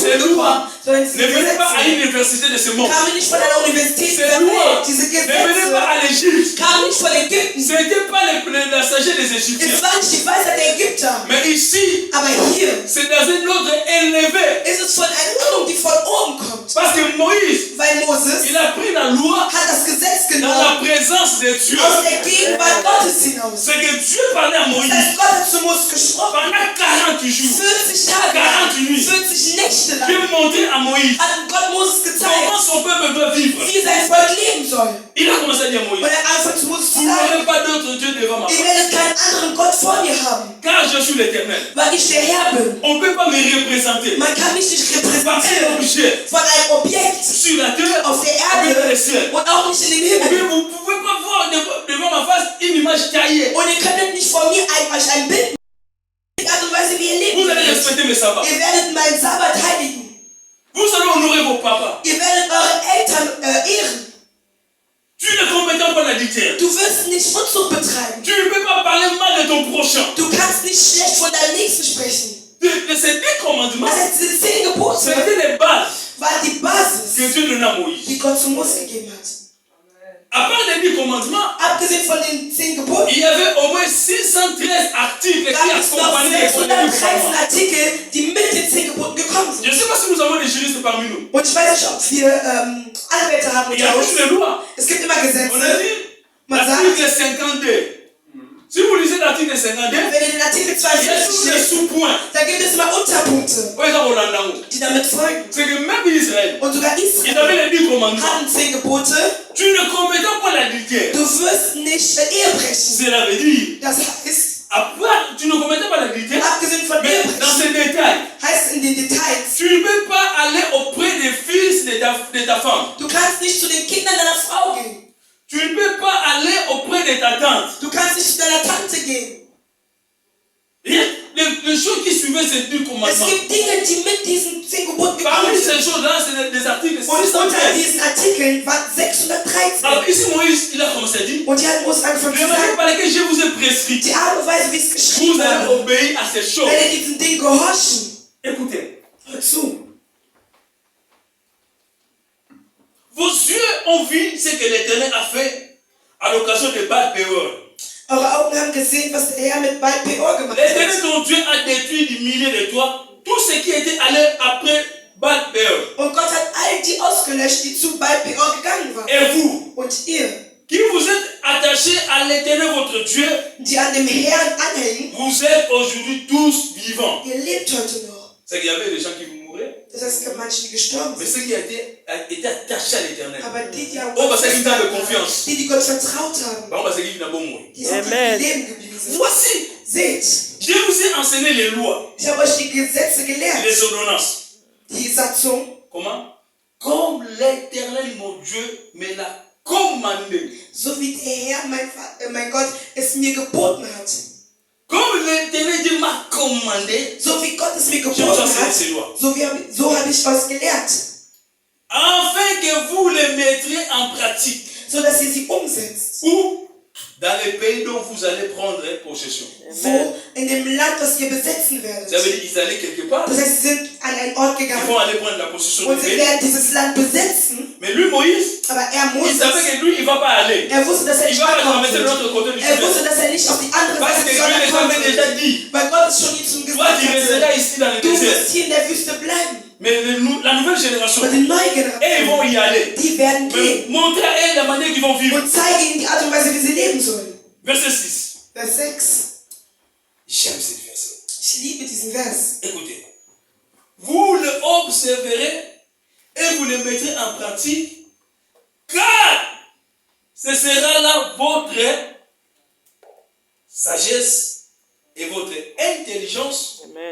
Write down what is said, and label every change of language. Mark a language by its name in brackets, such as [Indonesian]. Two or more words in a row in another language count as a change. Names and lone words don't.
[French] C'est [German] gekommen, [French] loin. [German] sondern [French] Ne [German] diese [French] venaient pas à [German] Gesetze [French] une université de ce monde. [German] kamen nicht von einer Universität [French] Ces [German] dieser [French] lois [German] Welt. Diese [French] ne venaient [German] Gesetze [French] pas à l'Égypte. [German] kamen nicht von Ägypten. [French] Ce n'était pas la sagesse des [German] Es [French] Égyptiens. [German] war nicht die Weisheit der Ägypter. [French] Mais ici, [German] Aber hier [French] c'est dans un ordre élevé. [German] ist es von einer Ordnung, die von oben kommt. [French] Parce que Moïse, [German] Weil Moses [French] il a pris la loi [German] hat das Gesetz [French] dans [German] genommen [French] la présence de Dieu. [German] aus der Gegenwart Gottes hinaus. [French] C'est que Dieu parlait à [German] Das [French] Moïse [German] heißt, Gott hat zu Moses gesprochen. [French] pendant 40 jours. [German] 40 Tage [French] 40 nuits. [German] 40 Nächte lang [French] Dieu montait à Moïse [German] hat Gott Moses gezeigt, [French] comment son peuple doit vivre. [German] wie sein Volk leben soll. [French] Il a commencé à dire à [German] Und [French] Moïse, [German] er hat angefangen zu Moses zu [French] vous [German] sagen, [French] n'aurez pas d'autre Dieu devant ma [German] ihr [French] face. [German] werdet keinen anderen Gott vor mir haben, [French] Car je suis l'Éternel. [German] weil ich der Herr bin. [French] On ne peut pas me représenter [German] Man kann mich nicht [French] par un [German] repräsentieren [French] objet [German] von einem Objekt [French] sur la terre [German] auf der [French] ou bien dans [German] Erde [French] le ciel. [German] und auch nicht in den [French] Mais [German] Himmel. [French] vous ne pouvez pas voir devant ma face une image taillée. [German] Und ihr könnt nicht von mir euch ein Bild machen, die Art und Weise, wie ihr leben [French] Vous allez [German] werdet. [French] respecter mes sabbats. [German] Ihr werdet meinen Sabbat heiligen. [French] Vous allez honorer vos papas. [German] Ihr werdet eure Eltern ehren. [French] Tu ne compétent pas l'adultère. [German] Du wirst nicht Unzucht betreiben. [French] Tu ne peux pas parler mal de ton prochain. [German] Du kannst nicht schlecht von deinem Nächsten sprechen. [French] De ces 10 commandements, [German] Das heißt, diese 10 Gebote [French] c'était les bases [German] waren die Basis, [French] que Dieu donna à Moïse. [German] die Gott zu Mose gegeben hat. [French] À part les 10 commandements, [German] Abgesehen von den 10 Geboten [French] il y avait au moins 613 articles qui [German] gab es noch [French] accompagnaient les [German] 613 [French] commandements. [German] Artikel, die mit den 10 Geboten gekommen [French] Je ne [German] sind. [French] sais pas si nous avons des juristes parmi nous. [German] Und ich weiß nicht, ob wir Anwälte haben [French] Il y a [German] unter [French] toujours [German] uns. [French] des lois. [German] Es gibt immer [French] On a [German] Gesetze. [French] dit [German] Man sagt, [French] l'article 52. Si vous lisez l'article article 52, [German] Wenn ihr den Artikel [French] il y a tous [German] 52 [French] les sous-points. [German] da gibt es immer Unterpunkte, [French] Ouais, ça, on l'a là. [German] die damit folgen. [French] C'est que même Israël, [German] Und sogar [French] ils [German] Israel [French] avaient les 10 commandements. [German] haben 10 Gebote. [French] Tu ne commettras pas l'adultère. [German] Du wirst nicht Ehe brechen. [French] Cela veut dire, [German] Das heißt, [French] à part, tu ne commettras pas l'adultère, [German] abgesehen von [French] mais dans [German] Ehebrechen, [French] ces détails, [German] heißt in den Details, [French] tu ne peux pas aller auprès des fils de ta femme. [German] du kannst nicht zu den Kindern deiner Frau gehen. [French] Tu ne peux pas aller auprès de ta tante. [German] Du kannst nicht zu deiner Tante gehen. [French] Les choses qui suivaient ces 10 [German] Es [French] commandements. [German] gibt Dinge, die mit diesen 10 Geboten [French] Parmi [German] gekommen [French] ces [German] sind. [French] choses-là, c'est des articles [German] Und unter [French] 613. [German] diesen Artikeln waren 613. [French] Alors ici, Moïse, il a commencé à dire, [German] Und hier hat Mose angefangen [French] le [German] zu [French] manière [German] sagen, [French] par laquelle je vous ai prescrit, [German] die Art und Weise, wie es [French] vous [German] geschrieben [French] allez [German] wurde, [French] obéir à ces choses. [German] werdet ihr diesen Dingen gehorchen. [French] Écoutez, [German] Hört zu. [French] vos yeux ont vu ce que l'Éternel a fait à l'occasion de Baal-Péor. [German] Eure Augen haben gesehen, was der Herr mit Baal Peor gemacht [French] L'Éternel [German] hat. [French] ton Dieu a détruit du milieu de toi tout ce qui était allé après Baal-Péor. [German] Und Gott hat all die ausgelöscht, die zu Baal Peor gegangen waren. [French] Et vous, [German] Und ihr, [French] qui vous êtes attachés à l'Éternel votre Dieu, [German] die an dem Herrn anhängen, [French] vous êtes aujourd'hui tous vivants. [German] ihr lebt heute noch. [French] C'est qu'il y avait des gens qui mouraient, [German] Das heißt, es gab manche, die gestorben [French] mais [German] sind. [French] ceux qui étaient attachés à l'Éternel. [German] Aber die an Oh, Gott [French] parce qu'ils [German] vertraut [French] avaient [German] haben, [French] confiance. [German] die Gott vertraut haben, [French] Par contre, c'est qui n'a pas mouru. [German] die sind Amen. im Leben geblieben sind. [French] Voici, [German] Seht, [French] je vous ai enseigné les lois, [German] ich habe euch die Gesetze gelehrt. [French] les ordonnances. [German] Die Satzung, [French] Comment? Comme l'Éternel, mon Dieu, me l'a commandé. [German] so wie der Herr, mein Gott, es mir geboten hat. [French] Comme l'Éternel Dieu m'a commandé, [German] So wie Gott es mir [French] je vous [German] geboten [French] enseigne [German] hat, [French] ces lois. [German] so habe ich euch gelehrt. [French] Afin que vous les mettriez en pratique. [German] So dass ihr sie umsetzt. [French] Où? Dans les pays dont vous allez prendre possession. [German] Wo? In dem Land, das ihr besetzen werdet. [French] Ça veut dire qu'ils allaient quelque part. [German] Das heißt, sie sind an einen Ort [French] Ils [German] gegangen [French] vont aller prendre la possession [German] und [French] du [German] sie [French] pays. [German] werden dieses Land besetzen. [French] Mais lui, Moïse, [German] Aber er [French] il savait [German] Moses, [French] que lui, il ne va pas aller. [German] er wusste, dass er [French] Il [German] nicht [French] va pas [German] ankommen [French] traverser de [German] wird. [French] l'autre côté du [German] Er [French] chemin. [German] wusste, dass er nicht auf die andere [French] Parce [German] Seite [French] que [German] des [French] Dieu les [German] Jordans kommen [French] avait déjà [German] wird. [French] dit. [German] Weil Gott es schon ihm zum [French] Toi, [German] gesagt [French] tu resteras [German] hatte. [French] ici dans le [German] Du [French] désert. [German] wirst hier in der Wüste bleiben. [French] Mais la nouvelle génération, [German] Und die neue [French] ils vont [German] Generation, [French] y aller. [German] die werden [French] Mais [German] gehen [French] montrer à elles la manière qu'ils vont vivre. [German] und zeige ihnen die Art und Weise, wie sie leben sollen. [French] Verset 6. [German] Vers 6. [French] J'aime ce verset. [German] Ich liebe diesen Vers. [French] Écoutez. Vous le observerez et vous le mettrez en pratique, car ce sera là votre sagesse et votre intelligence Amen.